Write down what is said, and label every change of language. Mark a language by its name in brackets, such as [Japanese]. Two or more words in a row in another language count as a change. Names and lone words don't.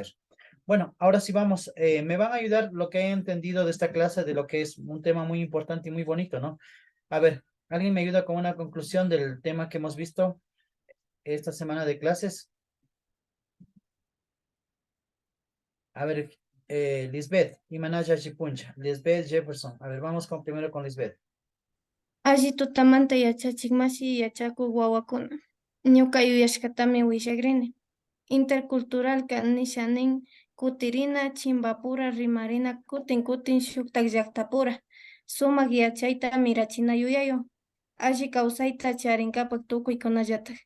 [Spanish] Bueno, ahora sí vamos, me van a ayudar lo que he entendido de esta clase, de lo que es un tema muy importante y muy bonito, ¿no? A ver, ¿alguien me ayuda con una conclusión del tema que hemos visto esta semana de clases? A ver, Lisbeth, Imanaya Chipuncha, Lisbeth Jefferson. A ver, vamos primero con Lisbeth. [Quechua] Alli tutamanta yachachikmashi yachakuq wawakuna. Ñuka yuyashkatami willagrini. Interculturalka nishanin kutirina, chimbapura, rimarina, kutin shuktak llaqtapura. Sumak yachayta mirachina yuyayo. Alli kawsayta charinkapak tukuykunallatak.